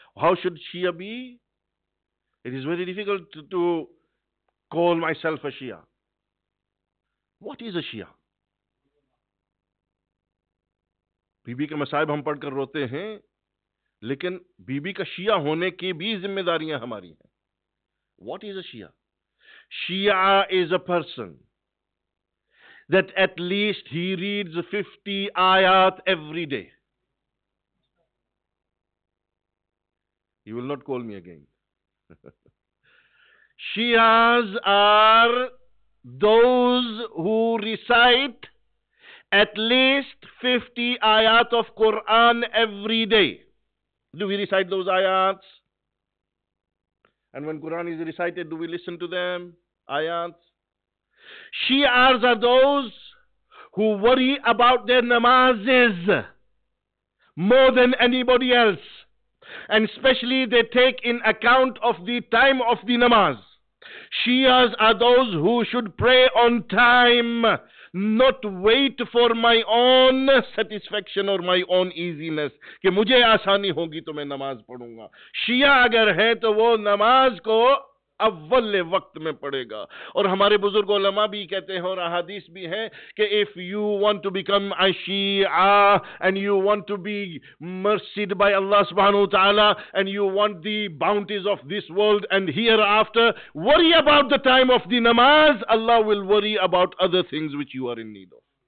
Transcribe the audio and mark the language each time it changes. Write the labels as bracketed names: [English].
[English] How should Shia be? It is very difficult to call myself a Shia. What is a Shia? [Hindi] बीबी के मसाइब हम पढ़कर रोते हैं, लेकिन बीबी का शिया होने की भी जिम्मेदारियां हमारी हैं। [English] What is a Shia? Shia is a person that at least he reads 50 ayat every day. You will not call me again. Shias are those who recite at least 50 ayat of Quran every day. Do we recite those ayats? And when Quran is recited, do we listen to them? Ayats. Shias are those who worry about their namazes more than anybody else. And especially they take in account of the time of the namaz. Shias are those who should pray on time, not wait for my own satisfaction or my own easiness, [Hindi] कि मुझे आसानी होगी तो मैं नमाज पढ़ूंगा। शिया अगर है तो वो नमाज को अव्वल वक्त में पड़ेगा। और हमारे बुजुर्ग उलमा भी कहते हैं और अहादीस भी हैं कि [English] If you want to become a Shia and you want to be mercied by Allah सुब्हानहू व तआला and you want the bounties of this world and hereafter, worry about the time of the namaz, Allah will worry about other things which you are in need of.